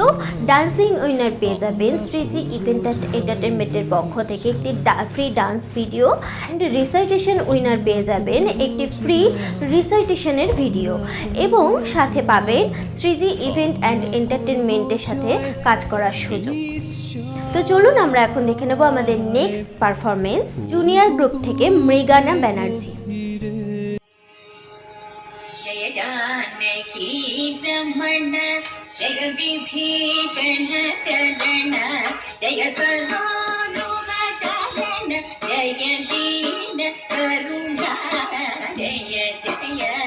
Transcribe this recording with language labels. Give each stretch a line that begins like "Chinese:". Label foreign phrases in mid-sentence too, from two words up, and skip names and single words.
English: dancing winner
Bangla: পেয়ে যাবেন শ্রীজি ইভেন্ট অ্যান্ড এন্টারটেনমেন্টের পক্ষ থেকে একটি
English: free dance video, and recitation winner
Bangla: পেয়ে যাবেন একটি
English: free recitationের
Bangla: ভিডিও, এবং সাথে পাবেন শ্রীজি ইভেন্ট অ্যান্ড এন্টারটেনমেন্টের সাথে কাজ করার সুযোগ। তো চলুন আমরা এখন দেখে নেব আমাদের
English: next performance junior group
Bangla: থেকে মৃগানা ব্যানার্জি।
Sanskrit: जय जानकी रमण जय विभीषण चरण जय करुणाचरण जय दीन करुणा जय जय